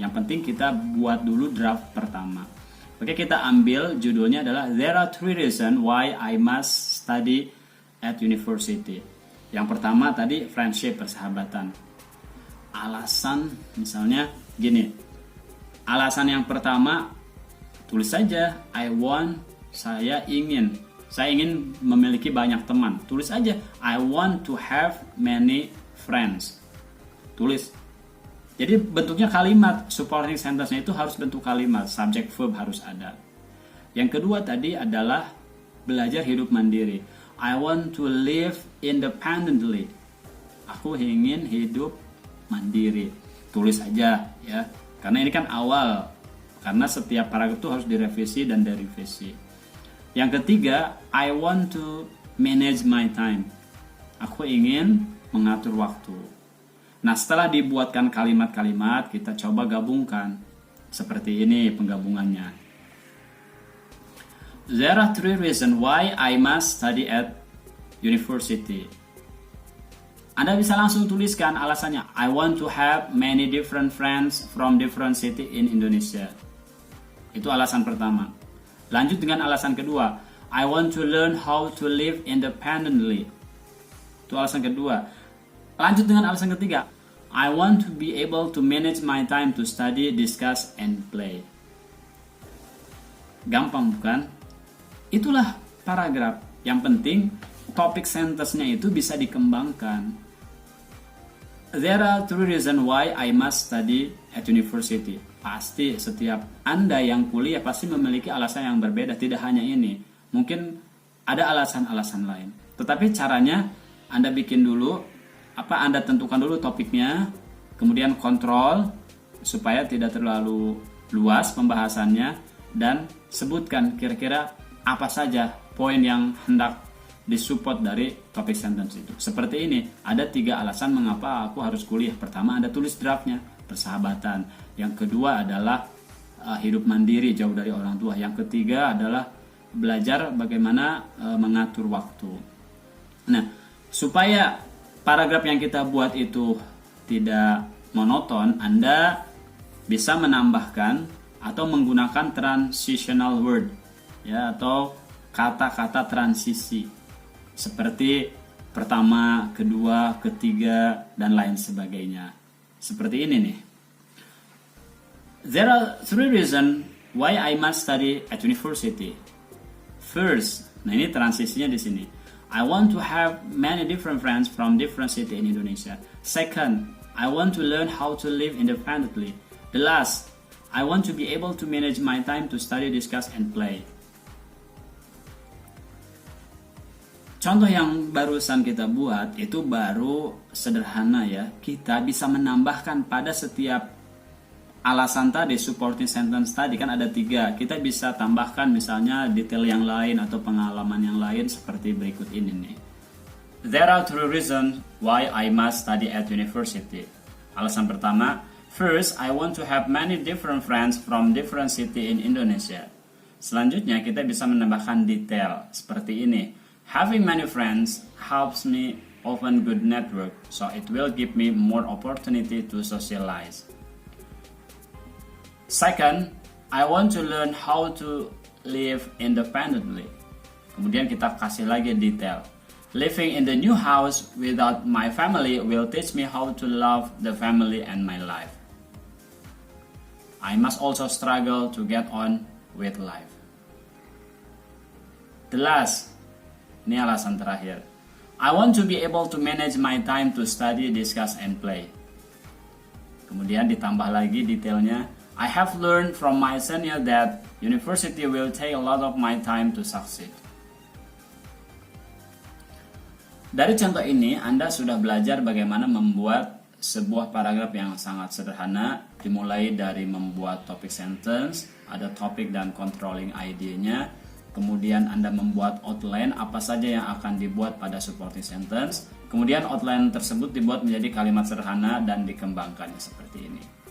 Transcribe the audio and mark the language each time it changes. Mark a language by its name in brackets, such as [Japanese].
[Indonesian] Yang penting kita buat dulu draft pertama. Oke, kita ambil judulnya adalah [English] There are 3 reasons why I must study at university. [Indonesian] Yang pertama tadi friendship, persahabatan. Alasan misalnya gini. Alasan yang pertama tulis saja saya ingin memiliki banyak teman. Tulis aja [English] I want to have many friends. [Indonesian] Tulis. Jadi bentuknya kalimat, supporting sentence-nya itu harus bentuk kalimat, subject verb harus ada. Yang kedua tadi adalah belajar hidup mandiri. [English] I want to live independently. [Indonesian] Aku ingin hidup mandiri. Tulis aja ya. Karena ini kan awal. Karena setiap paragraf itu harus direvisi dan direvisi. Yang ketiga, [English] I want to manage my time. [Indonesian] Aku ingin mengatur waktu. Nah, setelah dibuatkan kalimat-kalimat, kita coba gabungkan. Seperti ini penggabungannya. [English] There are 3 reasons why I must study at university. [Indonesian] Anda bisa langsung tuliskan alasannya. [English] I want to have many different friends from different city in Indonesia. [Indonesian] Itu alasan pertama. Lanjut dengan alasan kedua. [English] I want to learn how to live independently. [Indonesian] Itu alasan kedua. Lanjut dengan alasan ketiga. [English] I want to be able to manage my time to study, discuss, and play. [Indonesian] Gampang bukan? Itulah paragraf. Yang penting topik sentence-nya itu bisa dikembangkan. [English] There are 3 reasons why I must study at university. [Indonesian] Pasti setiap Anda yang kuliah pasti memiliki alasan yang berbeda. Tidak hanya ini. Mungkin ada alasan-alasan lain. Tetapi caranya Anda bikin dulu, Anda tentukan dulu topiknya, kemudian kontrol supaya tidak terlalu luas pembahasannya, dan sebutkan kira-kira apa saja poin yang hendak disupport dari topik sentence itu. Seperti ini, ada 3 alasan mengapa aku harus kuliah. Pertama, Anda tulis draftnya, persahabatan. Yang kedua adalah hidup mandiri, jauh dari orang tua. Yang ketiga adalah belajar bagaimana mengatur waktu. Nah, supaya paragraf yang kita buat itu tidak monoton, Anda bisa menambahkan atau menggunakan transitional word, ya, atau kata-kata transisi seperti pertama, kedua, ketiga, dan lain sebagainya. Seperti ini nih. [English] There are 3 reasons why I must study at university. First, [Indonesian] nah ini transisinya di sini. [English] I want to have many different friends from different city in Indonesia. Second, I want to learn how to live independently. The last, I want to be able to manage my time to study, discuss, and play. [Indonesian] Contoh yang barusan kita buat itu baru sederhana ya. Kita bisa menambahkan pada setiap alasan tadi, supporting sentence tadi kan ada 3. Kita bisa tambahkan misalnya detail yang lain atau pengalaman yang lain seperti berikut ini nih. [English] There are 3 reasons why I must study at university. [Indonesian] Alasan pertama, [English] first, I want to have many different friends from different city in Indonesia. [Indonesian] Selanjutnya kita bisa menambahkan detail seperti ini. [English] Having many friends helps me open good network, so it will give me more opportunity to socialize. Second, I want to learn how to live independently. [Indonesian] Kemudian kita kasih lagi detail. [English] Living in the new house without my family will teach me how to love the family and my life. I must also struggle to get on with life. The last, [Indonesian] ini alasan terakhir. [English] I want to be able to manage my time to study, discuss, and play. [Indonesian] Kemudian ditambah lagi detailnya. [English] I have learned from my senior that university will take a lot of my time to succeed. [Indonesian] Dari contoh ini, Anda sudah belajar bagaimana membuat sebuah paragraf yang sangat sederhana, dimulai dari membuat topik sentence, ada topik dan controlling idenya, kemudian Anda membuat outline apa saja yang akan dibuat pada supporting sentence, kemudian outline tersebut dibuat menjadi kalimat sederhana dan dikembangkannya seperti ini.